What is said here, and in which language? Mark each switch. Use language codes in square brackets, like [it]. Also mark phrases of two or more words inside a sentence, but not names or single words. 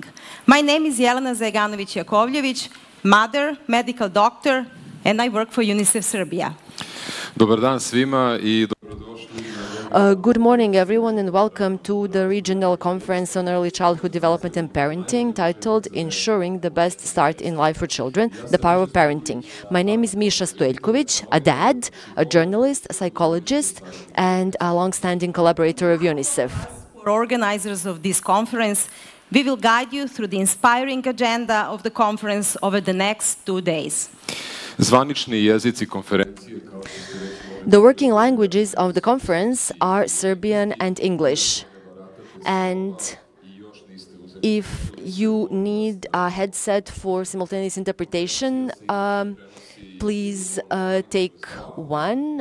[en] My name is Jelena Zajganović-Jakovljević, mother, medical doctor, and I work for UNICEF Serbia. [sr] Dobar dan svima I dobrodošli. [en] Good morning, everyone, and welcome to the Regional Conference on Early Childhood Development and Parenting, titled Ensuring the Best Start in Life for Children, the Power of Parenting. My name is Misha Stojeljković, a dad, a journalist, a psychologist, and a long-standing collaborator of UNICEF. For organizers of this conference, we will guide you through the inspiring agenda of the conference over the next 2 days. [sr] Zvanični jezici konferencije kao što ste rekli. [en] The working languages of the conference are Serbian and English. And if you need a headset for simultaneous interpretation, please take one.